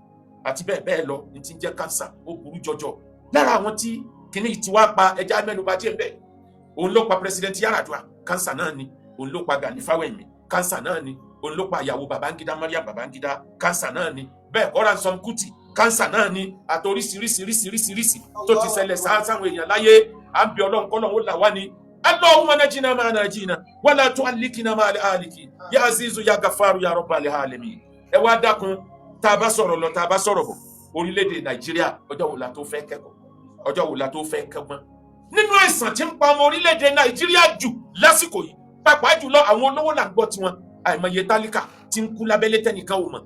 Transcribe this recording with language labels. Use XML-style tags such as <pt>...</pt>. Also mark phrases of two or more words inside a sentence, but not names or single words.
<yo>àti bẹ́ẹ̀ lọ ní ti ń jẹ́ kánsà ó burú jọjọ. lára àwọn tí kìnnìún ti wá pa ẹja mẹ́nuba díẹ̀ bẹ́ẹ̀, òun ló pa President Yar'Adua kánsà náà ni, òun ló pa Gani Fáwẹ́hìnmí kánsà náà ni, òun ló pa ìyàwó Babangida Mariam Babangida cancer náà ni, bẹ́ẹ̀ kọ́ Ransome Kuti cancer náà ni, àti oríṣiríṣiríṣiríṣiríṣi tó ti ṣẹlẹ̀ sáwọn èèyàn láyé. À ń bẹ Ọlọ́run kọ́ lọ́wọ́ là wá ni.</yo> <ar>اللهم نجنا ما نجنا ولا تعلقنا ما الهالك يا عزيز يا غفار يا رب العالمين.</ar> <yo>Ẹ wá dákun, tá bá sọ̀rọ̀ lọ, tá bá sọ̀rọ̀ bọ̀, orílẹ̀-èdè Nàìjíríà ọjọ́ wo la tó fẹ́ kẹ́kọ̀ọ́, ọjọ́ wo la tó fẹ́ kẹ́gbọ́n. Nínú àìsàn tí ń pa ọmọ orílẹ̀-èdè Nàìjíríà jù lásìkò yìí, pàápàá jùlọ àwọn olówó là ń gbọ́ tiwọn, àìmọye tálíkà tí ń kú lábẹ́lé tẹ́nìkan ò mọ̀.</yo>